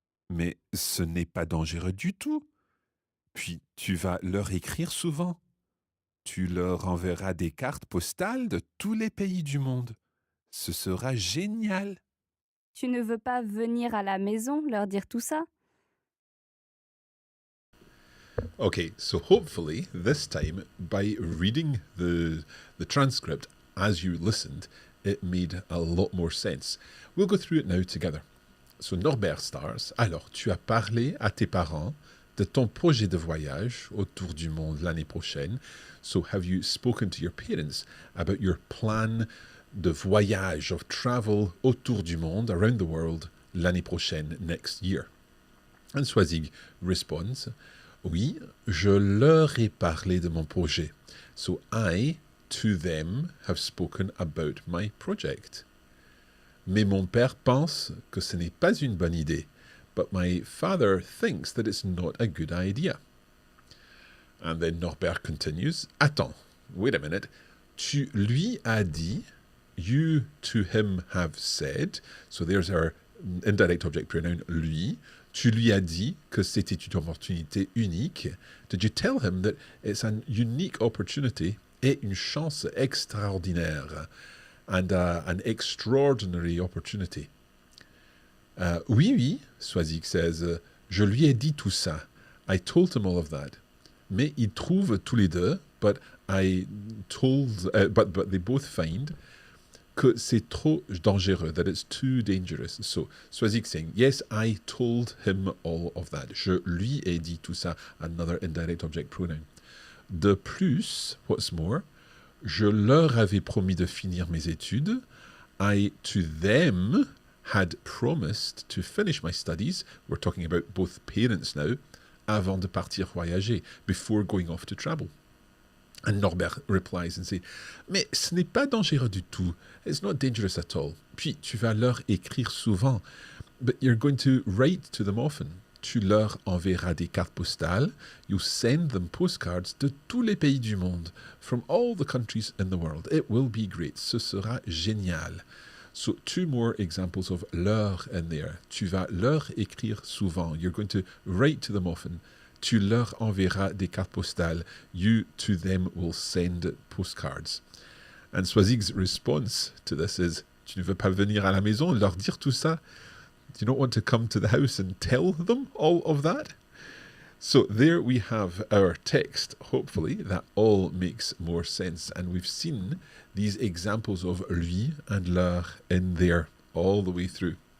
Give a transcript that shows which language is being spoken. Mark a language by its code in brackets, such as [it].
[fr] Mais ce n'est pas dangereux du tout. Puis tu vas leur écrire souvent. Tu leur enverras des cartes postales de tous les pays du monde. Ce sera génial. Tu ne veux pas venir à la maison leur dire tout ça? [en] Okay, so hopefully this time, by reading the transcript as you listened, it made a lot more sense. We'll go through it now together. So Norbert starts. [fr] Alors, tu as parlé à tes parents de ton projet de voyage autour du monde l'année prochaine. [en] So have you spoken to your parents about your [fr] plan de voyage, [en] of travel [fr] autour du monde, [en] around the world, [fr] l'année prochaine, [en] next year? And Swazig responds, [fr] oui, je leur ai parlé de mon projet. [en] So I, to them, have spoken about my project. [fr] Mais mon père pense que ce n'est pas une bonne idée. [en] But my father thinks that it's not a good idea. And then Norbert continues, [fr] attends, [en] wait a minute. [fr] Tu lui as dit, [en] you to him have said, so there's our indirect object pronoun, lui. [fr] Tu lui as dit que c'était une opportunité unique. [en] Did you tell him that it's an unique opportunity [fr] et une chance extraordinaire? [en] And an extraordinary opportunity. [fr] Oui, [en] Swazig says, [fr] je lui ai dit tout ça. [en] I told him all of that. [fr] Mais ils trouvent tous les deux, [en] but they both find [fr] que c'est trop dangereux, [en] that it's too dangerous. So, Swazig saying, yes, I told him all of that. [fr] Je lui ai dit tout ça, [en] another indirect object pronoun. [fr] De plus, [en] what's more, [fr] je leur avais promis de finir mes études. [en] I, to them, had promised to finish my studies. We're talking about both parents now, [fr] avant de partir voyager, [en] before going off to travel. And Norbert replies and says, [fr] mais ce n'est pas dangereux du tout. [en] It's not dangerous at all. [fr] Puis tu vas leur écrire souvent. [en] But you're going to write to them often. [fr] Tu leur enverras des cartes postales. [en] You send them postcards [fr] de tous les pays du monde, [en] from all the countries in the world. It will be great. [fr] Ce sera génial. [en] So 2 more examples of leur in there. [fr] Tu vas leur écrire souvent. [en] You're going to write to them often. [fr] Tu leur enverras des cartes postales. [en] You to them will send postcards. And Swazig's response to this is, [fr] tu ne veux pas venir à la maison, leur dire tout ça? [en] Do you not want to come to the house and tell them all of that? So there we have our text. Hopefully that all makes more sense. And we've seen these examples of lui and leur in there all the way through.